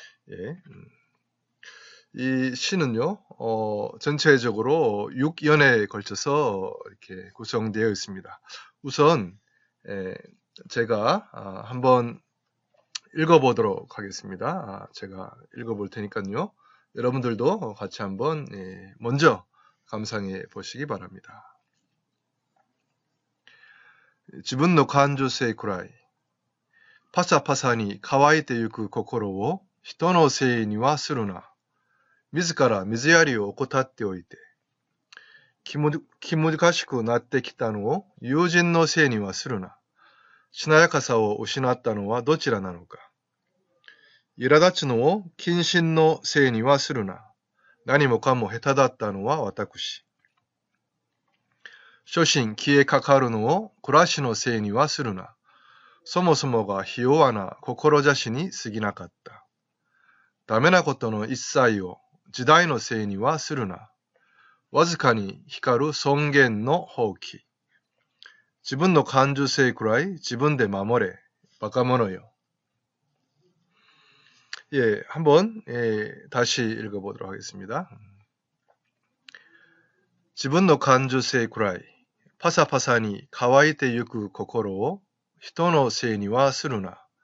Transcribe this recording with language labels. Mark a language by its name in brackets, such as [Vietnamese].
[Korean] 예, 이 시는요, 전체적으로 6연에 걸쳐서 이렇게 구성되어 있습니다. 우선 제가 한번 읽어보도록 하겠습니다. 제가 읽어볼 테니까요. 여러분들도 같이 한번 먼저 감상해 보시기 바랍니다. [Japanese] 自分の感情性くらい、パサパサに乾いてゆく心を人のせいにはするな。自ら水やりを怠っておいて、気難しくなってきたのを友人のせいにはするな。しなやかさを失ったのはどちらなのか。苛立つのを謹慎のせいにはするな。何もかも下手だったのは私。初心消えかかるのを暮らしのせいにはするな。そもそもがひ弱な志に過ぎなかった。ダメなことの一切を時代のせいにはするな。わずかに光る尊厳の放棄。自分の感受性くらい自分で守れ。バカ者よ。 [Korean] 한번 다시 읽어보도록 하겠습니다. [Japanese] 自分の感受性くらいパサパサに乾いてゆく心を人のせいにはするな。